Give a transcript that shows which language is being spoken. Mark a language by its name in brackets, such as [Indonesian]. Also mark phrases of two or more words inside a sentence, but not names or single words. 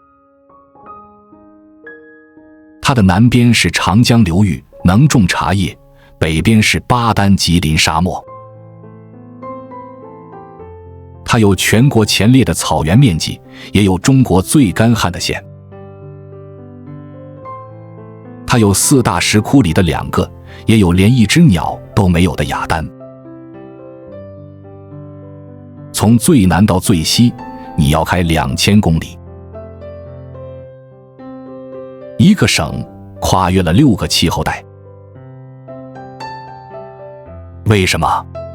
[Chinese] 它的南邊是長江流域，能種茶葉；北邊是巴丹吉林沙漠。它有全国前列的草原面積，也有中国最干旱的縣。它有4大石窟裡的2個，也有連一隻鳥都沒有的雅丹。從最南到最西，你要開2000公里。一個省跨越了6個氣候帶。為什麼？